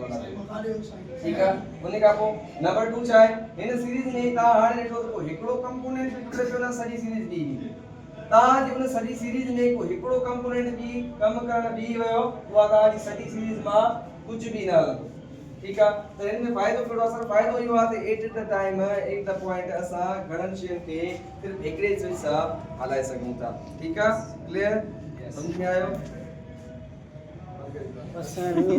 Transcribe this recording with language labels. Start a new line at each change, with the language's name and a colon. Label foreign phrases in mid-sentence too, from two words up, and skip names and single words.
Sindhi: हलंदा ठीकु आहे उन खां पोइ नंबर 2 छा आहे हिन सीरीज में तव्हां हाणे ॾिठो त कोई हिकिड़ो कंपोनेंट बि टुटे पियो न सॼी सीरीज बि तव्हांजी उन सॼी सीरीज में कोई हिकिड़ो कंपोनेंट बि कमु करणु बि वियो उहा तव्हांजी सॼी सीरीज मां कुझु बि न हलंदो ठीकु आहे त हिन में फ़ाइदो कहिड़ो आहे सर फ़ाइदो इहो आहे त
English: at the time at the point
Sindhi: असां घणनि शयुनि खे सिर्फ़ु हिकिड़े स्विच सां हलाए सघूं था ठीकु आहे क्लियर सम्झ में आयो